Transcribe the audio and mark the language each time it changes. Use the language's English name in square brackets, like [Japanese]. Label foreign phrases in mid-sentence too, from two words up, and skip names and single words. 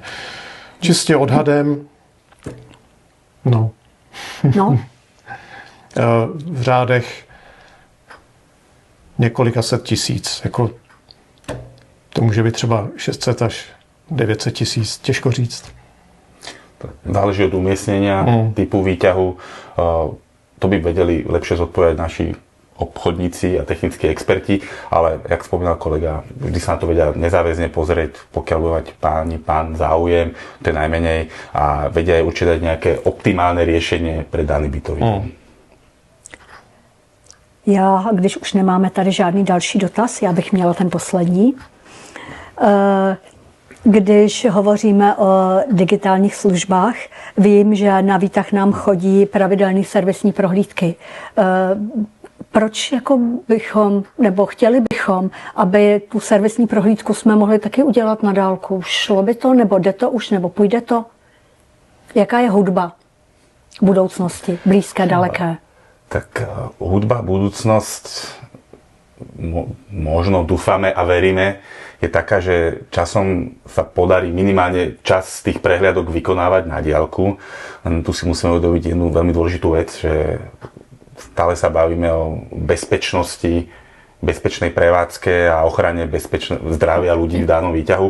[Czech] Čistě odhadem, no. V řádech několika set tisíc. Jako to může být třeba 600 až 900 tisíc, těžko říct. [Slovak] Záleží od umiestnenia, typu výťahu. To by vedeli lepšie zodpovedať naši obchodníci a technickí experti, ale jak spomínal kolega, vždy sa na to vedia nezáväzne pozrieť, pokiaľ bude mať pán záujem, to je najmenej, a vedia aj určite nejaké optimálne riešenie pre daný bytový dom. [Czech] Já, když už nemáme tady žádný další dotaz, já bych měla ten poslední. Když hovoříme o digitálních službách, vím, že na výtah nám chodí pravidelné servisní prohlídky. Proč jako bychom, nebo chtěli bychom, aby tu servisní prohlídku jsme mohli taky udělat na dálku? Šlo by to, nebo jde to už, nebo půjde to? Jaká je hudba budoucnosti, blízké, daleké? [Slovak] Tak hudba, budúcnosť, možno dúfame a veríme, je taká, že časom sa podarí minimálne čas z tých prehliadok vykonávať na diaľku. Tu si musíme uvedomiť jednu veľmi dôležitú vec, že stále sa bavíme o bezpečnosti, bezpečnej prevádzke a ochrane zdravia ľudí v danom výťahu.